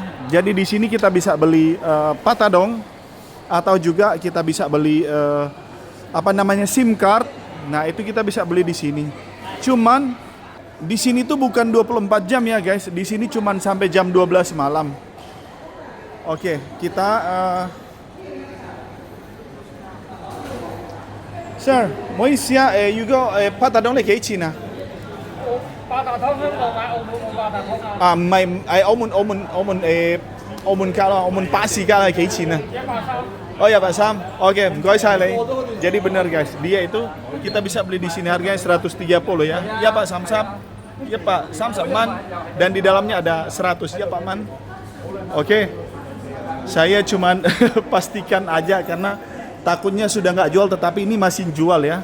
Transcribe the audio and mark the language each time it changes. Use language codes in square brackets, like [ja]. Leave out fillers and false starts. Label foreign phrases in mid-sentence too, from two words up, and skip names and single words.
[id] Jadi di sini kita bisa beli patadong atau juga kita bisa beli SIM card. Nah, itu kita bisa beli di sini. Cuman di sini tuh bukan 24 jam ya, guys. Di sini cuman sampai jam 12 malam. Oke, kita [yue] Sir, 唔好意思啊，如果八達通你幾錢啊？八達通香港買澳門冇八達通啊？唔係，澳門卡咯，澳門巴士卡係幾錢啊？130. [id] Oh ya Pak Sam, oke, gue saya. Jadi benar guys, dia itu kita bisa beli di sini harganya 130 ya. Ya Pak Samsam, ya Pak Samsam Man, dan di dalamnya ada 100 ya Pak Man. Oke, saya cuman pastikan aja karena takutnya sudah nggak jual, tetapi ini masih jual ya.